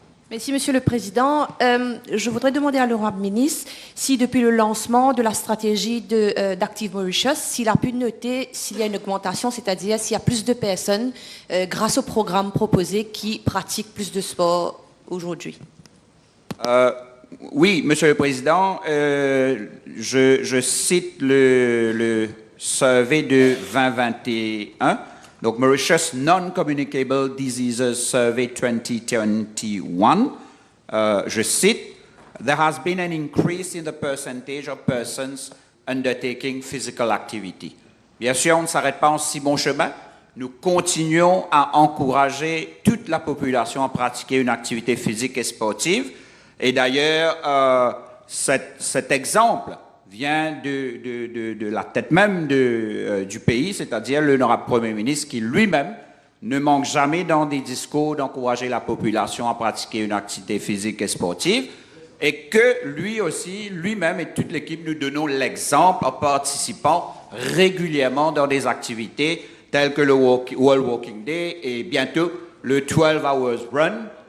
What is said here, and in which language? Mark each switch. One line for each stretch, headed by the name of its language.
French: Merci, Monsieur le Président. Je voudrais demander à l'honorable ministre si, depuis le lancement de la stratégie d'Active Mauritius, s'il a pu noter s'il y a une augmentation, c'est-à-dire s'il y a plus de personnes, grâce au programme proposé, qui pratiquent plus de sport aujourd'hui. Oui, Monsieur le Président, je cite le survey de 2021. Donc,
English: Mauritius Non-Communicable Diseases Survey 2021,
French: je cite,
English: there has been an increase in the percentage of persons undertaking physical activity.
French: Bien sûr, on ne s'arrête pas en si bon chemin. Nous continuons à encourager toute la population à pratiquer une activité physique et sportive. Et d'ailleurs, cet exemple vient de la tête même du pays, c'est-à-dire l'honorable Premier ministre qui lui-même ne manque jamais dans des discours d'encourager la population à pratiquer une activité physique et sportive et que lui aussi, lui-même et toute l'équipe nous donnons l'exemple en participant régulièrement dans des activités telles que le World Walking Day et bientôt le 12 Hours Run.